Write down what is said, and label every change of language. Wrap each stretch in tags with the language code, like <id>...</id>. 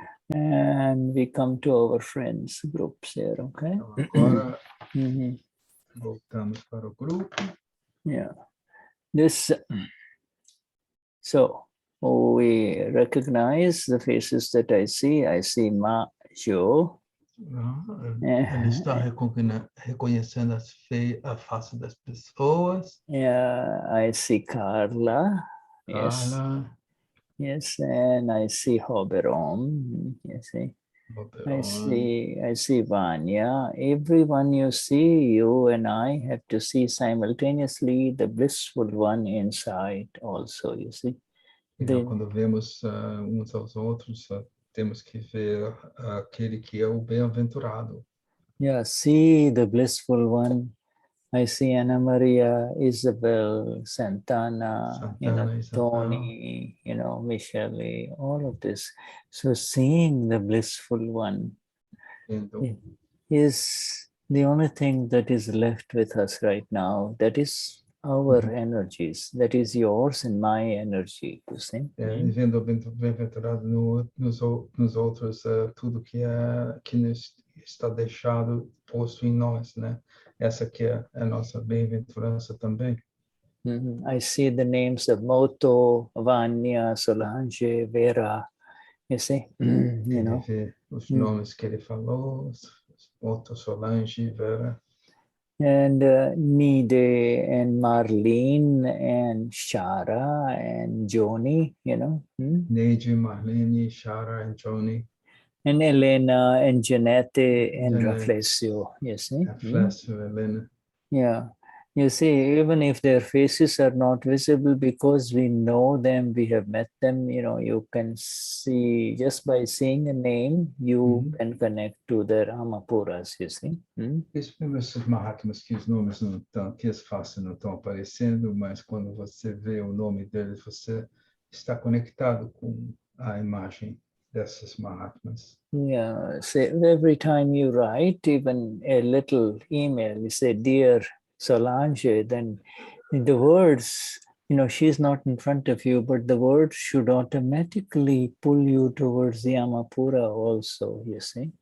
<en>And we come to our friends groups here, okay?</en> <pt>Agora, voltamos para o grupo.</pt> <en>Yeah. This, so we recognize the faces that I see. I see Ma Jo.</en> <pt>Ele está reconhecendo a face das pessoas.</pt> <en>Yeah, I see Carla. Carla. Yes, and I see Hoberon. You see. I see Vanya. Everyone you see, you and I have to see simultaneously the blissful one inside also, you see.</en> <pt>Então, quando vemos uns aos outros, temos que ver aquele que é o bem-aventurado.</pt> <en>Yeah, see the blissful one. I see Anna Maria, Isabel, Santana, you know, Isabel. Tony, you know, Michele, all of this. So seeing the blissful one is the only thing that is left with us right now. That is our energies. That is yours and my energy, you see.</en> <pt>Vendo o bem-aventurado nos outros, tudo que está deixado, posto em nós, né? Essa que é a nossa bem-aventurança também.</pt> <en>I see the names of Moto, Vanya, Solange, Vera, you see, you know.</en> <pt>Os nomes que ele falou, Moto, Solange, Vera.</pt> <en>And Nide and Marlene and Shara and Joni, you know. Neide, Marlene, Shara and Joni. And Elena and Janette and Raflesio, you see. Raflesio, Elena. Yeah. You see, even if their faces are not visible, because we know them, we have met them, you can see, just by seeing a name, you can connect to their Amapuras, you see.</en> <pt>Esses esses Mahatmas que os nomes não estão, que as faces não estão aparecendo, mas quando você vê o nome deles, você está conectado com a imagem dessas Mahatmas.</pt> <en>Yeah, so every time you write even a little email, you say, "Dear Solange," then the words, she's not in front of you, but the words should automatically pull you towards the Amapura also, you see.</en>